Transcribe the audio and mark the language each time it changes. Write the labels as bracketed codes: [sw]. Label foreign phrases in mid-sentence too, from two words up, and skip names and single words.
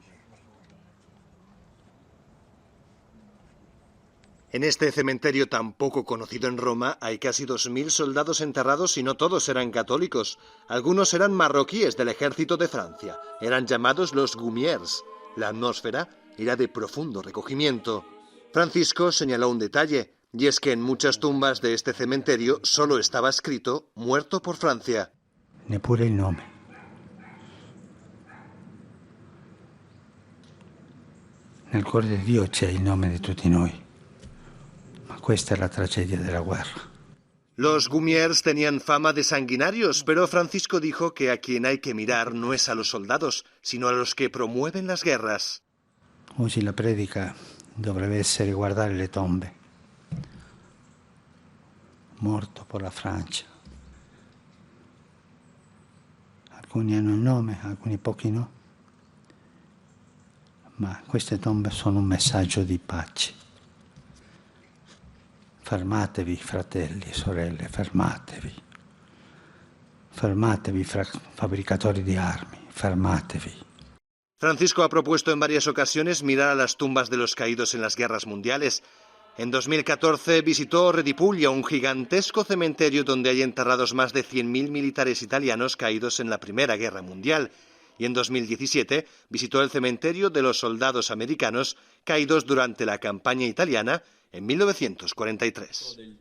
[es] En este cementerio tan poco conocido en Roma hay casi 2.000 soldados enterrados y no todos eran católicos. Algunos eran marroquíes del ejército de Francia. Eran llamados los Gumiers. La atmósfera era de profundo recogimiento. Francisco señaló un detalle, y es que en muchas tumbas de este cementerio solo estaba escrito «Muerto por Francia». [it] Neppure il nome. Nel cuore di Dio c'è il nome di tutti noi. Ma questa è la tragedia della guerra. [es] Los Gumiers tenían fama de sanguinarios, pero Francisco dijo que a quien hay que mirar no es a los soldados, sino a los que promueven las guerras. [it] Oggi la predica dovrebbe essere guardare le tombe. [es] Morto por la Francia. [it] Al alcuni hanno il nome, alcuni pochi no, ma queste tombe sono un messaggio di pace. Fermatevi, fratelli e sorelle, fermatevi. Fermatevi, fabbricatori di armi, fermatevi. [es] Francisco ha propuesto en varias ocasiones mirar a las tumbas de los caídos en las guerras mundiales. En 2014 visitó Redipuglia, un gigantesco cementerio donde hay enterrados más de 100.000 militares italianos caídos en la Primera Guerra Mundial. Y en 2017 visitó el cementerio de los soldados americanos caídos durante la campaña italiana en 1943.